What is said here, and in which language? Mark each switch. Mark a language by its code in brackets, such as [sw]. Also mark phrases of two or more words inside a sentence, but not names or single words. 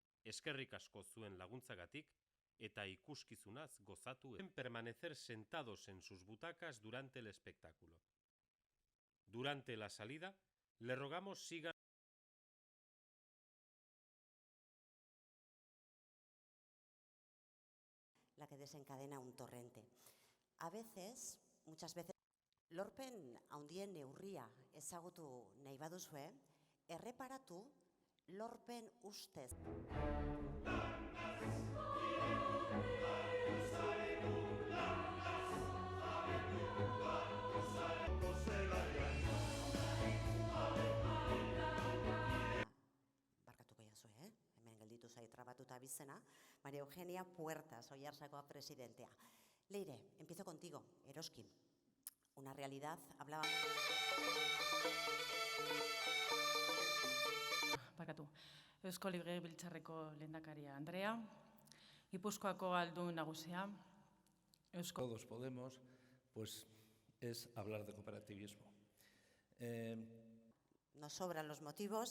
[eu] Eskerrik asko zuen laguntzagatik eta ikuskizunaz gozatu [es] en permanecer sentados en sus butacas durante el espectáculo. Durante la salida, le rogamos sigan la que desencadena un torrente. A veces, muchas veces, [eu] lorpen handien neurria ezagutu nahi baduzue, erreparatu lorpen ustez. Barkatuko jazue, hemen gelditu zait trabatuta bizena, María Eugenia Puertas, Oiartzakoa presidentea. Leire, [es] empiezo contigo, Eroski. Una realidad, hablaba... [eu] Barkatu. Eusko Legebiltzarreko lehendakaria Andrea, Gipuzkoako aldun nagusia, Eusko... [es] Todos podemos, pues es hablar de cooperativismo. Nos sobran los motivos.